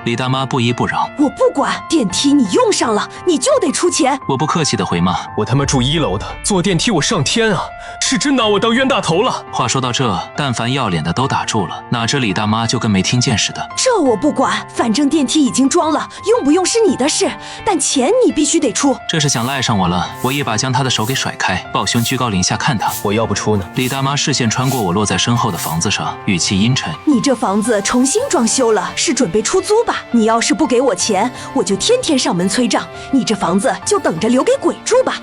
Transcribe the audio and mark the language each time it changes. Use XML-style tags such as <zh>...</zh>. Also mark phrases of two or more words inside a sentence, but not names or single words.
<zh>李大媽不依不饒。我不管，電梯你用上了，你就得出錢。我不客氣的回骂。我他媽住1樓的，坐電梯我上天啊！是真拿我當冤大頭了。話說到這，但凡要臉的都打住了，哪知李大媽就跟沒聽見似的。這我不管，反正電梯已經裝了，用不用是你的事，但錢你必須得出。這是想赖上我了，我一把将他的手給甩開，抱胸居高临下看他。我要不出呢？李大媽視線穿過我落在身後的房子上，語氣陰沉。你這房子重新裝修了，是準備出租吧？你要是不給我錢，我就天天上門催賬，你這房子就等着留給鬼住吧。</zh>